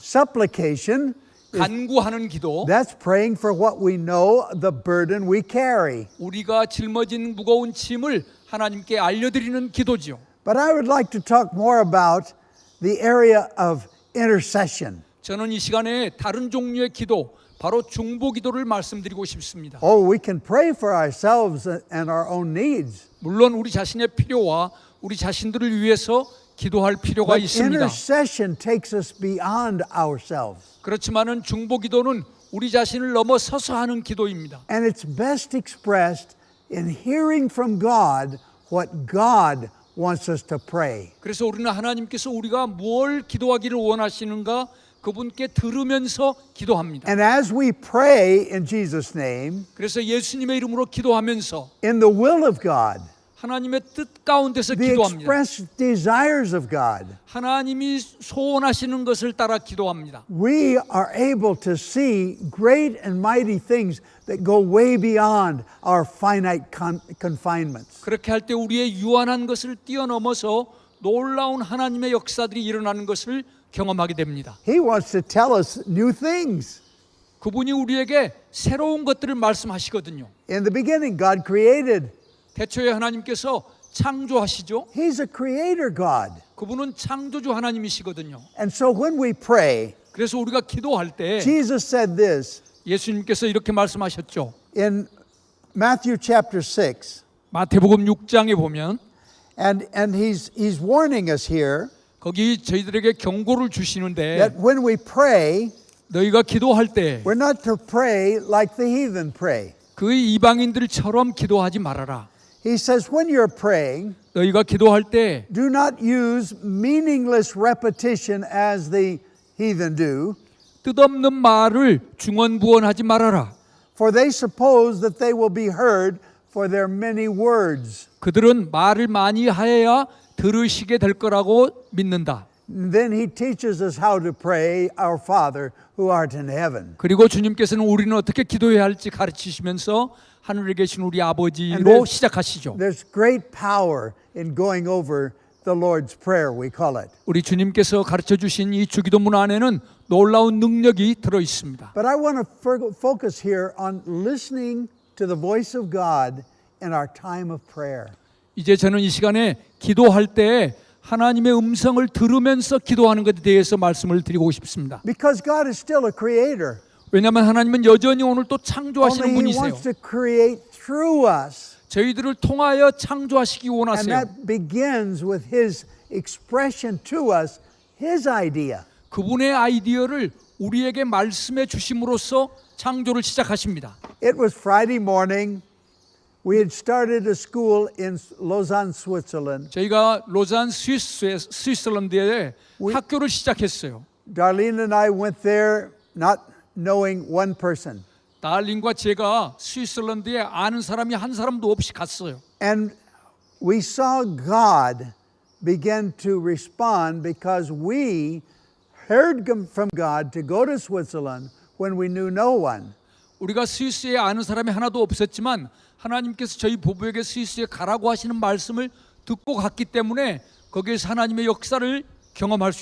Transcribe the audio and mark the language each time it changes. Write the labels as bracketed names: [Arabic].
[English] Supplication, [Korean] 간구하는 기도, [English] that's praying for what we know, the burden we carry. [Korean] 우리가 짊어진 무거운 짐을 하나님께 알려드리는 기도지요. [English] But I would like to talk more about the area of intercession. [Korean] 저는 이 시간에 다른 종류의 기도, 바로 중보 기도를 말씀드리고 싶습니다. [English] Oh, we can pray for ourselves and our own needs. [Korean] 물론 우리 자신의 필요와 우리 자신들을 위해서 기도할 필요가 [English] But [Korean] 있습니다. [English] intercession takes us beyond ourselves. [Korean] 그렇지만은 중보 기도는 우리 자신을 넘어서서 하는 기도입니다. [English] And it's best expressed in hearing from God what God wants us to pray. [Korean] 그래서 우리는 하나님께서 우리가 뭘 기도하기를 원하시는가 그분께 들으면서 기도합니다. [English] And as we pray in Jesus' name, [Korean] 그래서 예수님의 이름으로 기도하면서 [English] in the will of God, [Korean] 하나님의 뜻 가운데서 [English] the [Korean] 기도합니다. [English] expressed desires of God, [Korean] 하나님이 소원하시는 것을 따라 기도합니다. [English] we are able to see great and mighty things that go way beyond our finite confinements. [Korean] 그렇게 할 때 우리의 유한한 것을 뛰어넘어서 놀라운 하나님의 역사들이 일어나는 것을 경험하게 됩니다. [English] He wants to tell us new things. [Korean] 그분이 우리에게 새로운 것들을 말씀하시거든요. [English] In the beginning, God created. [Korean] 대초에 하나님께서 창조하시죠. [English] He's a creator God. [Korean] 그분은 창조주 하나님이시거든요. [English] And so when we pray, [Korean] 그래서 우리가 기도할 때 [English] Jesus said this [Korean] 예수님께서 이렇게 말씀하셨죠. [English] in Matthew chapter 6. [Korean] 마태복음 6장에 보면 [English] And he's warning us here [Korean] 거기 저희들에게 경고를 주시는데 [English] that when we pray, [Korean] 너희가 기도할 때 [English] we're not to pray like the heathen pray. [Korean] 그 이방인들처럼 기도하지 말아라. [English] He says when you're praying, [Korean] 너희가 기도할 때 [English] do not use meaningless repetition as the heathen do, [Korean] 뜻없는 말을 중언부언하지 말아라. [English] for they suppose that they will be heard for their many words. [Korean] 그들은 말을 많이 하여야 들으시게 될 거라고 믿는다. [English] Then he teaches us how to pray, our Father who art in heaven. [Korean] 그리고 주님께서는 우리는 어떻게 기도해야 할지 가르치시면서 하늘에 계신 우리 [English] And [Korean] 아버지로 시작하시죠. [English] There's great power in going over the Lord's Prayer, we call it. [Korean] 우리 주님께서 가르쳐 주신 이 주기도문 안에는 놀라운 능력이 들어 있습니다. [English] But I want to focus here on listening to the voice of God in our time of prayer. [Korean] 이제 저는 이 시간에 기도할 때 하나님의 음성을 들으면서 기도하는 것에 대해서 말씀을 드리고 싶습니다. [English] Because God is still a creator. [Korean] 왜냐하면 하나님은 여전히 오늘 또 창조하시는 [English] Only He [Korean] 분이세요. [English] wants to create through us. [Korean] 저희들을 통하여 창조하시기 [English] And [Korean] 원하세요. [English] that begins with His expression to us, His idea. [Korean] 그분의 아이디어를 우리에게 말씀해 주심으로써 창조를 시작하십니다. [English] It was Friday morning. We had started a school in Lausanne, Switzerland. [Korean] 저희가 로잔 스위스랜드에 학교를 시작했어요. [English] Darlene and I went there not knowing one person. [Korean] 달린과 제가 스위스랜드에 아는 사람이 한 사람도 없이 갔어요. [English] And we saw God begin to respond because we heard from God to go to Switzerland when we knew no one. [Korean] 우리가 스위스에 아는 사람이 하나도 없었지만 하나님께서 저희 부부에게 스위스에 가라고 하시는 말씀을 듣고 갔기 때문에 거기에서 하나님의 역사를 경험할 수